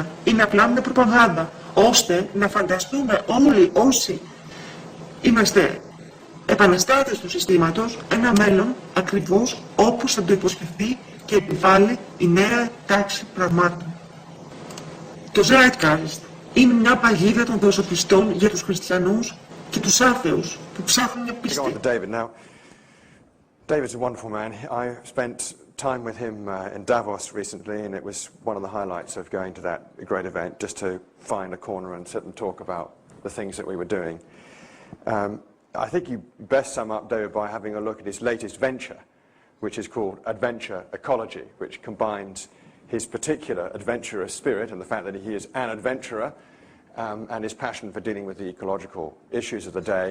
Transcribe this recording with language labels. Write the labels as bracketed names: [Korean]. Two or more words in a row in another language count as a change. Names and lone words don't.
[Greek] Είναι απλά μια προπαγάνδα, ώστε να φανταστούμε όλοι όσοι είμαστε επαναστάτες του συστήματος ένα μέλλον ακριβώς όπως θα το υποσχεθεί και επιβάλλει η νέα τάξη πραγμάτων. Το zeitgeist είναι μια παγίδα των δοσοπιστών για τους χριστιανούς και τους άθεους που ψάχνουν μια πίστη. [English] David's a wonderful man. I spent time with him in Davos recently, and it was one of the highlights of going to that great event, just to find a corner and sit and talk about the things that we were doing. I think you best sum up David by having a look at his latest venture, which is called Adventure Ecology, which combines his particular adventurous spirit and the fact that he is an adventurer and his passion for dealing with the ecological issues of the day.